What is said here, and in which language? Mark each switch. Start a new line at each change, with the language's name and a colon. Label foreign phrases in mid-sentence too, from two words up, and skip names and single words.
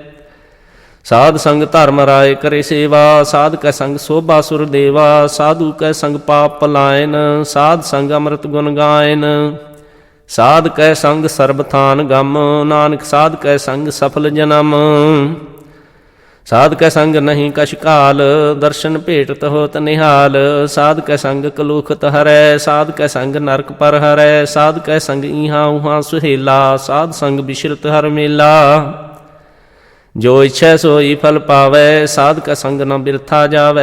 Punjabi: ਸਾਧ ਸੰਗ ਧਰਮ ਰਾਏ ਕਰੇ ਸੇਵਾ, ਸਾਧ ਕੈ ਸੰਗ ਸੋਭਾ ਸੁਰ ਦੇਵਾ। ਸਾਧੂ ਕੈ ਸੰਗ ਪਾਪ ਪਲਾਇਨ, ਸਾਧ ਸੰਗ ਅੰਮ੍ਰਿਤ ਗੁਣ ਗਾਇਨ। ਸਾਧ ਕੈ ਸੰਗ ਸਰਬ ਥਾਨ ਗਮ, ਨਾਨਕ ਸਾਧ ਕੈ ਸੰਗ ਸਫਲ ਜਨਮ। ਸਾਧ ਕੈ ਸੰਗ ਨਹੀਂ ਕਛ ਕਾਲ, ਦਰਸ਼ਨ ਭੇਟਤ ਹੋਤ ਨਿਹਾਲ। ਸਾਧ ਕੈ ਸੰਗ ਕਲੂਖਤ ਹਰੈ, ਸਾਧ ਕੈ ਸੰਗ ਨਰਕ ਪਰ ਹਰੈ। ਸਾਧ ਕੈ ਸੰਗ ਇਹਾਂ ਉਹਾਂ ਸੁਹੇਲਾ, ਸਾਧ ਸੰਗ ਬਿਸ਼ਰਤ ਹਰ ਮੇਲਾ। ਜੋ ਇੱਛੈ ਸੋਈ ਫਲ ਪਾਵੈ, ਸਾਧ ਕੈ ਸੰਗ ਨ ਬਿਰਥਾ ਜਾਵੈ।